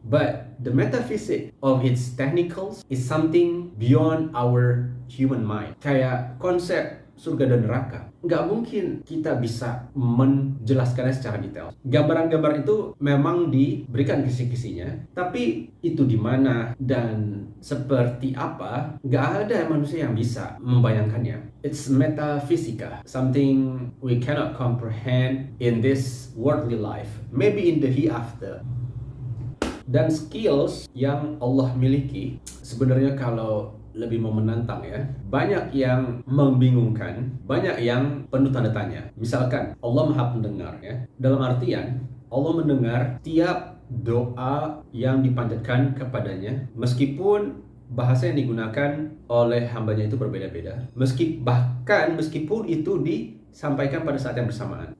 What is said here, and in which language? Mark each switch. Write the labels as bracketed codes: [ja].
[en] But the metaphysics of its technicals is something beyond our human mind. [id] Kayak konsep surga dan neraka, nggak mungkin kita bisa menjelaskannya secara detail. Gambaran-gambar itu memang diberikan kisi-kisinya, tapi itu di mana dan seperti apa, nggak ada manusia yang bisa membayangkannya. [en] It's metaphysica, something we cannot comprehend in this worldly life, maybe in the hereafter. [id] Dan skills yang Allah miliki sebenarnya kalau lebih mau menantang ya, banyak yang membingungkan, banyak yang penuh tanda tanya. Misalkan Allah maha pendengar ya, dalam artian Allah mendengar tiap doa yang dipanjatkan kepadanya, meskipun bahasa yang digunakan oleh hambanya itu berbeda-beda, meskipun itu disampaikan pada saat yang bersamaan.